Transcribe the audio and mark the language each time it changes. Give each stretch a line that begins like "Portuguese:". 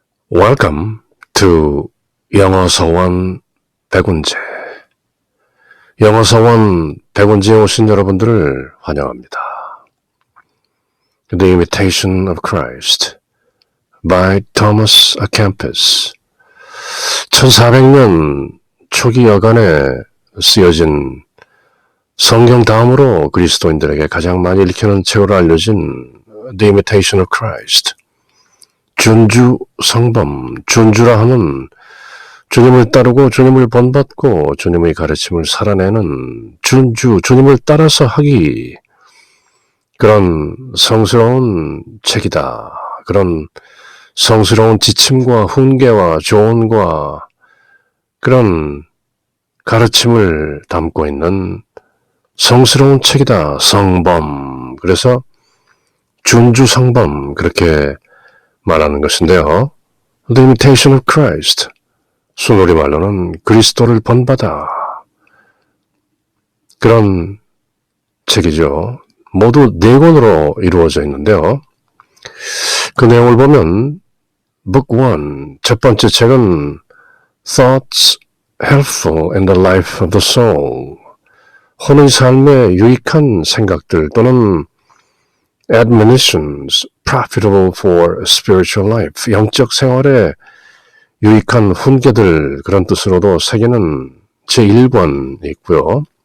English: Welcome to 영어서원 백운제.
Korean: 영어서원 백운제에 오신 여러분들을 환영합니다.
English: The Imitation of Christ by Thomas A. Kempis.
Korean: 1400년 초기 여간에 쓰여진 성경 다음으로 그리스도인들에게 가장 많이 읽히는 책으로 알려진 The Imitation of Christ. 준주 성범, 준주라 하면 주님을 따르고 주님을 본받고 주님의 가르침을 살아내는 준주, 주님을 따라서 하기, 그런 성스러운 책이다. 그런 성스러운 지침과 훈계와 조언과 그런 가르침을 담고 있는 성스러운 책이다. 성범. 그래서 준주 성범, 그렇게 말하는 것인데요.
English: The Imitation of Christ.
Korean: 순우리말로는 그리스도를 본받아. 그런 책이죠. 모두 4권으로 이루어져 있는데요. 그 내용을 보면
English: Book 1,
Korean: 첫 번째 책은
English: Thoughts Helpful in the Life of the Soul.
Korean: 혼의 삶에 유익한 생각들 또는
English: Admonitions profitable for spiritual life.
Korean: 영적 생활에 유익한 훈계들, 그런 뜻으로도 새기는 제1권 있고요.